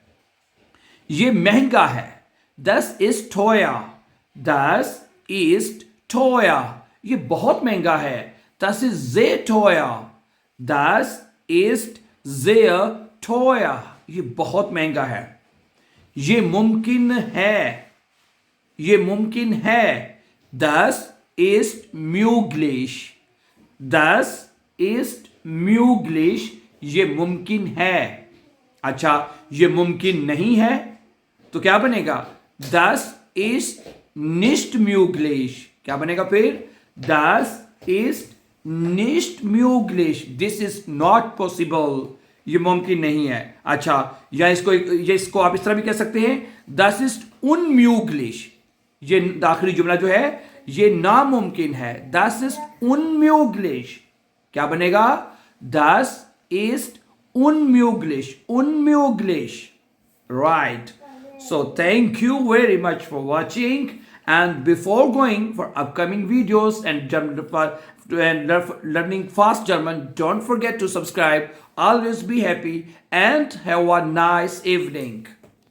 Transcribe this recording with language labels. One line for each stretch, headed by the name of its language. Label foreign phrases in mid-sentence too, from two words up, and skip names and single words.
Urdu: یہ مہنگا ہے,
German: das ist teuer, das ist teuer,
Urdu: یہ بہت مہنگا ہے.
German: das ist sehr teuer, das ist sehr teuer,
Urdu: یہ بہت مہنگا ہے. یہ ممکن ہے، یہ ممکن ہے.
German: das ist möglich, das ist möglich,
Urdu: یہ ممکن ہے. اچھا، یہ ممکن نہیں ہے تو کیا بنے گا?
German: das ist nicht möglich,
Urdu: کیا بنے گا پھر?
German: das ist nicht möglich,
English: this is not possible,
Urdu: یہ ممکن نہیں ہے. اچھا، یا اس کو آپ اس طرح بھی کہہ سکتے ہیں,
German: das ist unmöglich,
Urdu: یہ آخری جملہ جو ہے یہ ناممکن ہے.
German: das ist unmöglich,
Urdu: کیا بنے گا?
German: das ist unmöglich, unmöglich,
English: right? So thank you very much for watching, and before going for upcoming videos and learning fast German, don't forget to subscribe. Always be happy and have a nice evening.